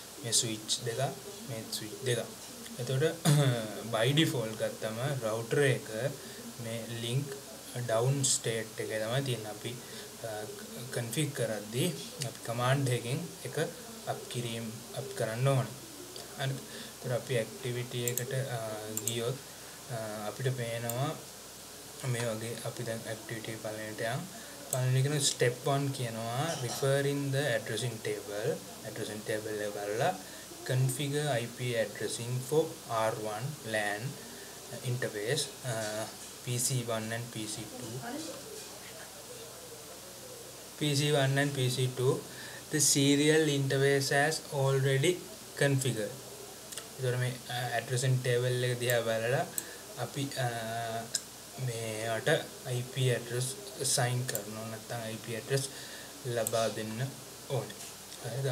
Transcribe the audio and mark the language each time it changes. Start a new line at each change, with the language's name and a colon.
Sinhala: මේ switch දෙක මේ switch දෙක. එතකොට by default ගත්තම router එක මේ link down state එකේ තමයි තියෙන්නේ. අපි configure කරද්දී අපි command එකකින් එක up කරන්න ඕනේ. අනිත් අපි activity එකට ගියොත් අපිට පේනවා මේ වගේ අපි දැන් activity පළවෙනිට යන් පළවෙනි කියන step 1 කියනවා
English: referring the addressing table
Sinhala: එක බලලා
English: configure IP addressing for R1 LAN interface PC1 and PC2 the serial interface has already configured.
Sinhala: ඒතර මේ addressing table එක දිහා බලලා අපි මේකට IP address assign කරනවා නැත්නම් IP address ලබා දෙන්න ඕනේ. හරිද?